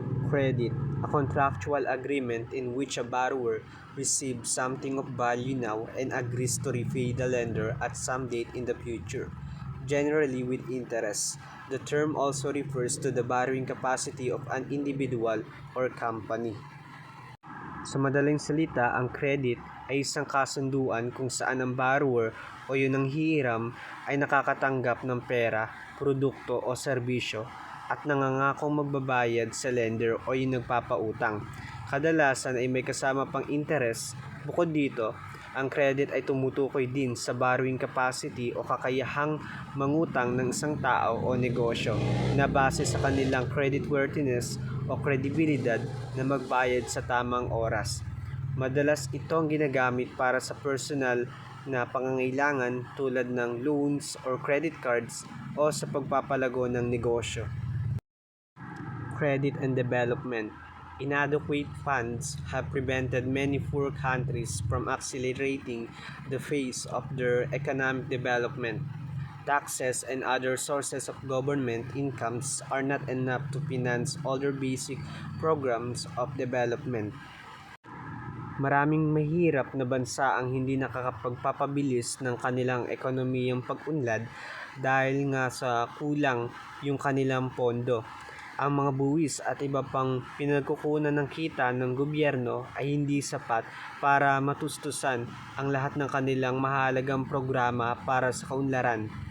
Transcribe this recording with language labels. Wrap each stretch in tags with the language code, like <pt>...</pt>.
<en>Credit, a contractual agreement in which a borrower receives something of value now and agrees to repay the lender at some date in the future, generally with interest. The term also refers to the borrowing capacity of an individual or company.</en> <tl>Sa madaling salita, ang credit ay isang kasunduan kung saan ang borrower o yung nanghihiram ay nakakatanggap ng pera, produkto o serbisyo at nangangakong magbabayad sa lender o yung nagpapautang. Kadalasan ay may kasama pang interes. Bukod dito, ang credit ay tumutukoy din sa borrowing capacity o kakayahang mangutang ng isang tao o negosyo na base sa kanilang creditworthiness o kredibilidad na magbayad sa tamang oras. Madalas itong ginagamit para sa personal na pangangailangan tulad ng</tl> <en>loans or credit cards</en> <tl>o sa pagpapalago ng negosyo.</tl> <en>Credit and development. Inadequate funds have prevented many poor countries from accelerating the phase of their economic development. Taxes and other sources of government incomes are not enough to finance all their basic programs of development.</en> <tl>Maraming mahirap na bansa ang hindi nakakapagpapabilis ng kanilang ekonomiyang pag-unlad dahil nga sa kulang yung kanilang pondo. Ang mga buwis at iba pang pinagkukunan ng kita ng gobyerno ay hindi sapat para matustusan ang lahat ng kanilang mahalagang programa para sa kaunlaran.</tl>